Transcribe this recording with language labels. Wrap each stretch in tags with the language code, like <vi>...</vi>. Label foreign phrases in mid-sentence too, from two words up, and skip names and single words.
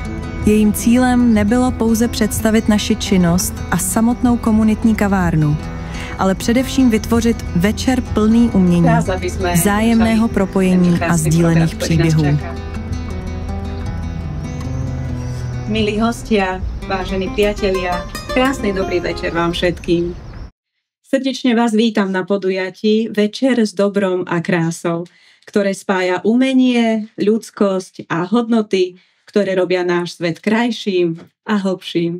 <cs>Jejím cílem nebylo pouze představit naši činnost a samotnou komunitní kavárnu, ale především vytvořit večer plný umění, vzájemného propojení a sdílených příběhů.</cs> <sk>Milí hostia, vážení priatelia, krásny dobrý večer vám všetkým. Srdečne vás vítam na podujatí Večer s dobrom a krásou, ktoré spája umenie, ľudskosť a hodnoty, ktoré robia náš svet krajším a hlbším.</sk>